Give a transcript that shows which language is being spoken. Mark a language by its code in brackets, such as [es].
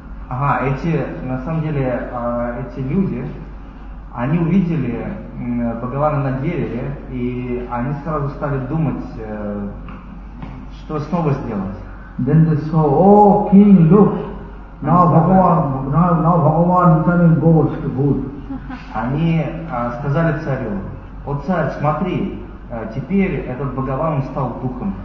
[ru] Ага, эти, на самом деле, эти люди, они увидели Бхагавана на дереве, и они сразу стали думать, что снова сделать. [en] Then they saw, oh, king, look, now Bhagavan turning gold to wood. [ru] Они сказали царю, о царь, смотри, теперь этот Бхагаван стал духом.